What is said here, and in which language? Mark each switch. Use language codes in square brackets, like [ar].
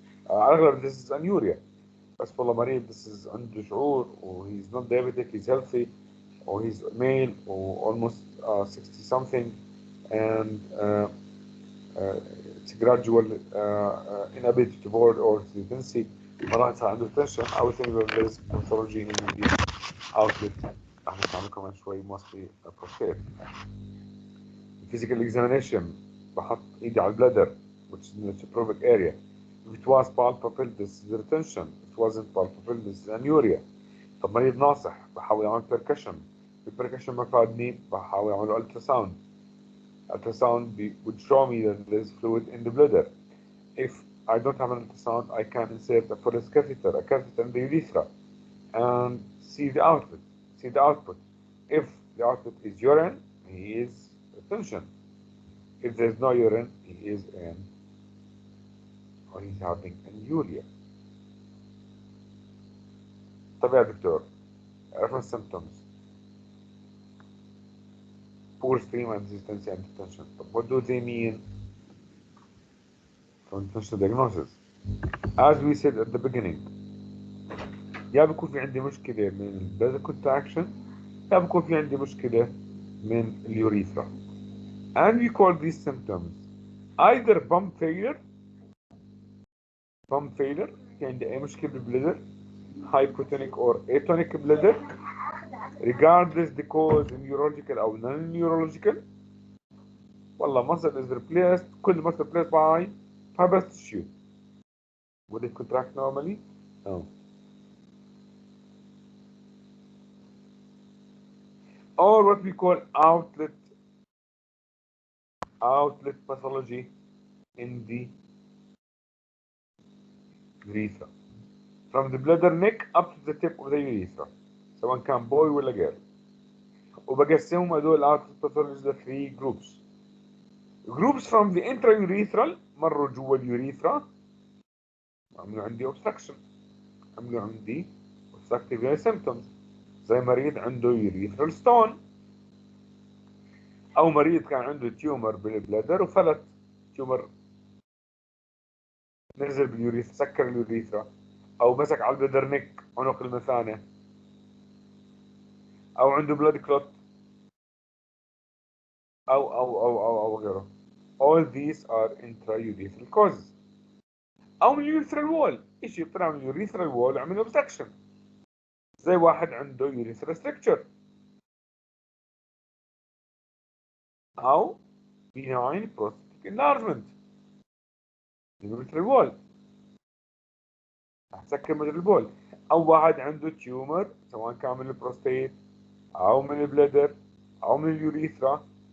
[ar] على الأغلب [en] this is anuria. [ar] بس والله مريض [en] this is [ar] عنده شعور و [en] he's not diabetic he's healthy or he's male or almost 60 something and it's gradual inability to void or hesitancy [ar] مرات صار عنده [en] tension. I would think that there's pathology in the outlet. [ar] راح نسمع كمان شوي [en] mostly prostate. Physical examination [ar] بحط ايدي على البلادر [en] which is in the suprapubic area. If it was palpable this is retention. If it wasn't palpable this is anuria. [ar] طب مريض ناصح بحاول اعمل percussion. البركشن ما فادني بحاول اعمل ultrasound. [en] Ultrasound would show me that there's fluid in the bladder. If I don't have an ultrasound I can insert a Foley's catheter, a catheter in the urethra and see the output. If the output is urine, he is retention. If there's no urine, he is in or he's having anuria. [ar] طب يا دكتور عرفنا [en] symptoms poor stream and hesitancy and retention. طب what do they mean from differential diagnosis? As we said at the beginning [ar] يا بكون في عندي مشكلة من البلادر contraction يا بكون في عندي مشكلة من اليوريثرا. [en] And we call these symptoms either pump failure [ar] في عندي أي مشكلة بالبلادر [en] hypotonic or atonic bladder regardless the cause neurological أو non-neurological. والله muscle is replaced كل muscle replaced by fibrous tissue. Will it contract normally? No. Or what we call outlet pathology in the urethra from the bladder neck up to the tip of the urethra [ar] سواء كان [en] boy ولا girl. [ar] وبقسمهم هدول outlet pathology ل [en] 3 groups from the intraurethral [ar] مروا جوا اليوريثرا عملوا عندي obstruction عملوا عندي obstructive symptoms زي مريض عنده urethral stone او مريض كان عنده تيومر بالبلادر وفلت تيومر نزل باليوريثرا سكر اليوريثرا او مسك على البلادر نيك عنق المثانه او عنده بلاد كلوت او غيره. [en] all these are intraurethral causes. [ar] او من اليوريثرال وول شيء طلع من اليوريثرال وول وعمل obstruction زي واحد عنده urethral stricture او [en] benign prostatic enlargement urethral wall [ar] هتسكر مجرى البول او واحد عنده تيومر سواء كان من البروستيت او من البلادر او من اليوريثرا